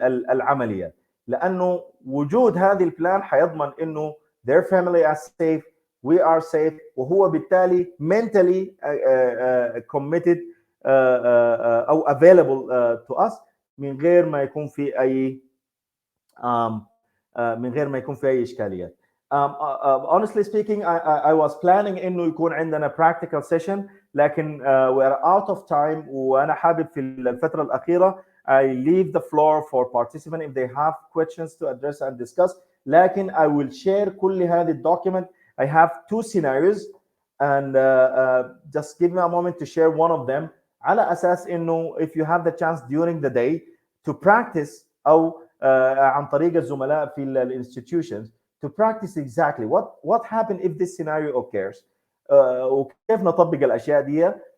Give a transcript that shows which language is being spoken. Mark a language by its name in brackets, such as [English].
[Arabic] العمليات، لانه وجود هذه البلان حيضمن انه [English] their family are safe، we are safe، [Arabic] وهو بالتالي [English] mentally committed [Arabic] او [English] available to us [Arabic] من غير ما يكون في اي اشكاليات. [English] Honestly speaking I was planning [Arabic] انه يكون عندنا [English] practical session، [Arabic] لكن [English] we are out of time، [Arabic] وانا حابب في الفتره الاخيره [English] I leave the floor for participants if they have questions to address and discuss. [Arabic] لكن [English] I will share [Arabic] كل هذه الدوكيمنت. [English] I have two scenarios and just give me a moment to share one of them [Arabic] على اساس انه [English] if you have the chance during the day to practice [Arabic] او عن طريق الزملاء في الانستتيوشنز [English] to practice exactly what happened if this scenario occurs، [Arabic] وكيف نطبق الاشياء دي.